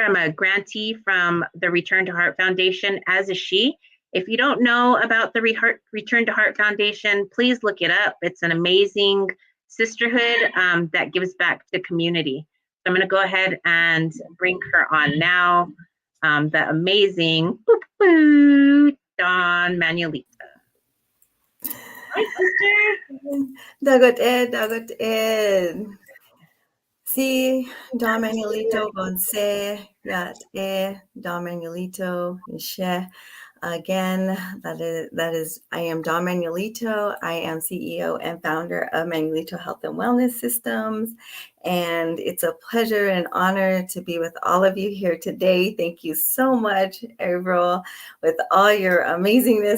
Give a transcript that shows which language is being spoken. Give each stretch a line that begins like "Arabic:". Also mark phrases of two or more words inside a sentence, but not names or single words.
English: I'm a grantee from the Return to Heart Foundation, as is she. If you don't know about the Return to Heart Foundation, please look it up. It's an amazing sisterhood that gives back to community. So I'm going to go ahead and bring her on now. The amazing Dawn Manuelito. Hi, sister. Dagot Ed. Si, Dawn Manuelito, Gonse, Yat Dawn Manuelito, Nishe. Again, that is, I am Dawn Manuelito. I am CEO and founder of Manuelito Health and Wellness Systems. And it's a pleasure and honor to be with all of you here today. Thank you so much, April, with all your amazingness.